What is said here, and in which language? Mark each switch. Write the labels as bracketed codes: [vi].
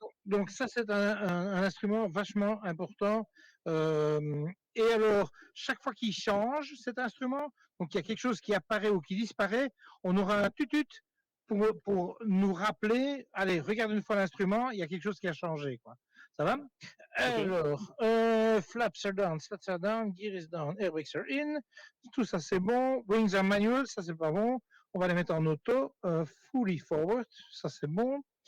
[fr] Donc ça, c'est un instrument vachement important. Et alors, chaque fois qu'il change cet instrument, donc il y a quelque chose qui apparaît ou qui disparaît, on aura un tutut pour nous rappeler, allez, regarde une fois l'instrument, il y a quelque chose qui a changé, quoi. Ça va? Ok. [en] Alors, flaps are down, gear is down, air brakes are in. [fr] Tout ça, c'est bon. [en] Wings are manual, [fr] ça, c'est pas bon. On va les mettre en auto. [en] Fully forward, [fr] ça, c'est bon.